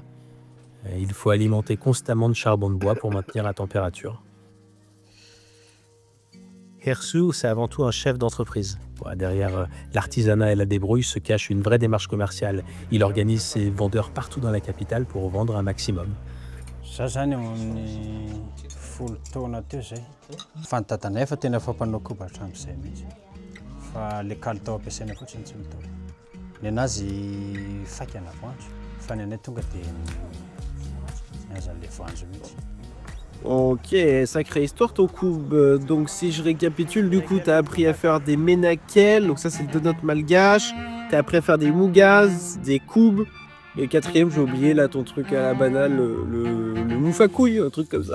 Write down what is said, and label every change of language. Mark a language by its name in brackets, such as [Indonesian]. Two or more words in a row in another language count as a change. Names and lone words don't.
[French] Il faut alimenter constamment de charbon de bois pour maintenir la température. Hersu, c'est avant tout un chef d'entreprise. Derrière l'artisanat et la débrouille se cache une vraie démarche commerciale. Il organise ses vendeurs partout dans la capitale pour vendre un maximum. [Malagasy] Folo taona teo zay fanotatanay fa tena fampanao koba hatramin'izay mihitsy fa le kalitao ampiasaina fotsiny tsy mitovy ny anazy fakana voanjo fa ny anay tonga dia azan'le voanjo mihitsy. [French] Ok, sacrée histoire ton koub. Donc si je récapitule, du coup t'as appris à faire des menakels, donc ça c'est le donut malgache. T'as appris à faire des mougaz, des koubs, Et quatrième, j'ai oublié là ton truc à la banane, le moufakouille, un truc comme ça.